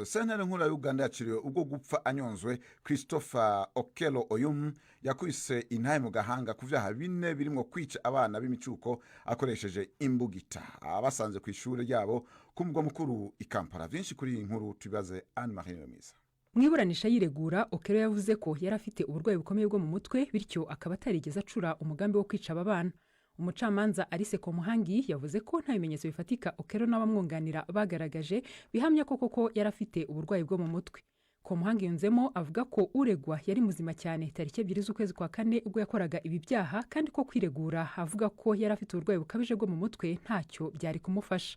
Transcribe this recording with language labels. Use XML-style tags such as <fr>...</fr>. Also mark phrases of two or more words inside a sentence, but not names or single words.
<rn>Sentare nkuru ya Uganda yaciriwe ubwo gupfa anyonzwe Christopher Okello Oyum yakwise intahe mu gahanga ku vyaha 4 birimo kwica abana b'imicuko akoresheje imbugita abasanze ku ishuri ryabo ku mugwa mukuru i Kampala. Vyinshi kuri iyi nkuru tubaze Anne Marie Misa.</rn> <rw>Mwiburanisha yiregura Okello yavuze ko yarafite uburwayi bukomeye bwo mu mutwe bityo akaba atarigeze acura umugambi wo kwica aba bana. Umucamanza Alice Komuhangi yavuze ko nta bimenyetso bifatika Okello n'abamwunganira bagaragaje bihamya koko yarafite uburwayi bwo mu mutwe. Komuhangi yunzemo avuga ko uregwa yari muzima cyane tariki 2 z'ukwezi kwa 4 ubwo yakoraga ibi byaha kandi ko kwiregura avuga ko yarafite uburwayi bukabije bwo mu mutwe ntacyo byari kumufasha.</rw>